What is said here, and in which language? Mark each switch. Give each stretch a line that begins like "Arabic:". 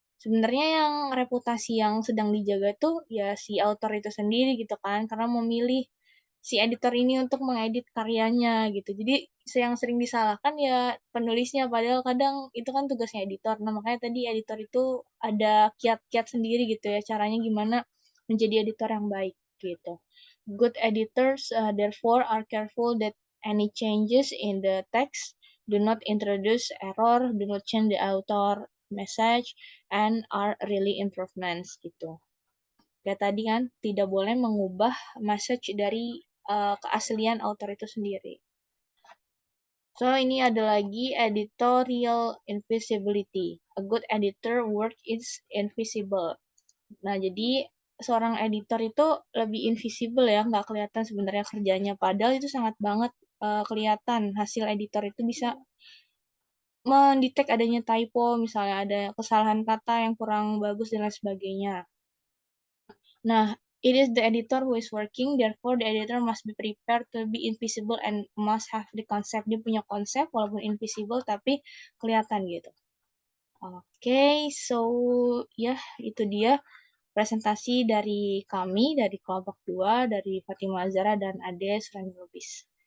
Indonesian: Sebenarnya yang reputasi yang sedang dijaga tuh ya si author itu sendiri gitu kan, karena memilih si editor ini untuk mengedit karyanya gitu. Jadi yang sering disalahkan ya penulisnya, padahal kadang itu kan tugasnya editor. Nah, makanya tadi editor itu ada kiat-kiat sendiri gitu ya, caranya gimana menjadi editor yang baik gitu.
English: Good editors therefore are careful that any changes in the text do not introduce error, do not change the author message, and are really improvements gitu.
Indonesian: Kayak tadi kan, tidak boleh mengubah message dari keaslian author itu sendiri. So, ini ada lagi editorial invisibility.
English: A good editor work is invisible.
Indonesian: Nah, jadi seorang editor itu lebih invisible ya, nggak kelihatan sebenarnya kerjanya. Padahal itu sangat banget kelihatan. Hasil editor itu bisa mendetek adanya typo, misalnya ada kesalahan kata yang kurang bagus dan lain sebagainya.
English: Nah, it is the editor who is working, therefore the editor must be prepared to be invisible and must have the concept.
Indonesian: Dia punya konsep walaupun invisible tapi kelihatan gitu. Oke, so ya itu dia presentasi dari kami, dari kelompok 2, dari Fatima Azhara dan Ade Surani Lubis.